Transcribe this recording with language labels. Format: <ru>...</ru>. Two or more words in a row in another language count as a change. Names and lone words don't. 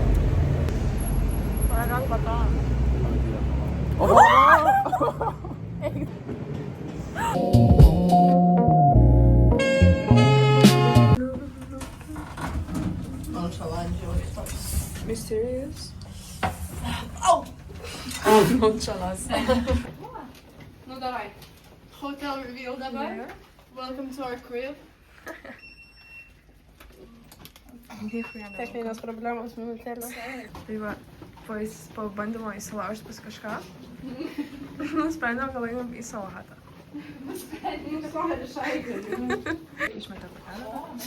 <lt>Paragam baton. Mysterious.</lt> <en>Oh! Nonchalant.</en> <ru>Nu, davai.</ru> <en>Hotel reveal dabar. Welcome to our crib.</en> <lt>Techninės problemos minutėlės. Tai va, po bandymo įsilaužti pas kažką, nusprendėm, gal einam į salatą. Išmetė pakelę.</lt>